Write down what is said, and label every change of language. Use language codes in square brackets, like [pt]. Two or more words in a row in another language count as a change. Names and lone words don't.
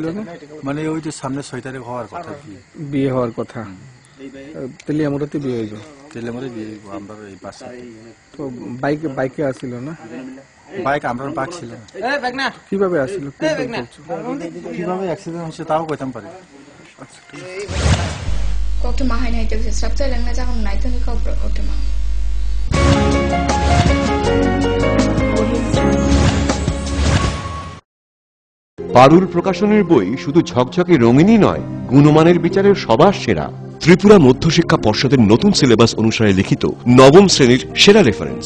[bn] মানে ওই যে সামনে 6 তারিখ হওয়ার কথা। বিয়ে হওয়ার কথা, তেলিয়ামুড়াতে বিয়ে হইল? তেলিয়ামুড়াতে বিয়ে হইব আমরা এই পাশে। তো বাইকে আসিল না? বাইক আমরা বাইক ছিল। কিভাবে আসিল? কিভাবে অ্যাক্সিডেন্ট হয়েছে তাও কইতাম পারি। [trp] Kokto mahai nai tek structure langna jagon nai toni ka kokto ma. [bn] পারুল প্রকাশনের বই শুধু ঝকঝকে রঙিনই নয়, গুণমানের বিচারের সবার সেরা। ত্রিপুরা মধ্যশিক্ষা পর্ষদের নতুন সিলেবাস অনুসারে লিখিত নবম শ্রেণীর সেরা রেফারেন্স।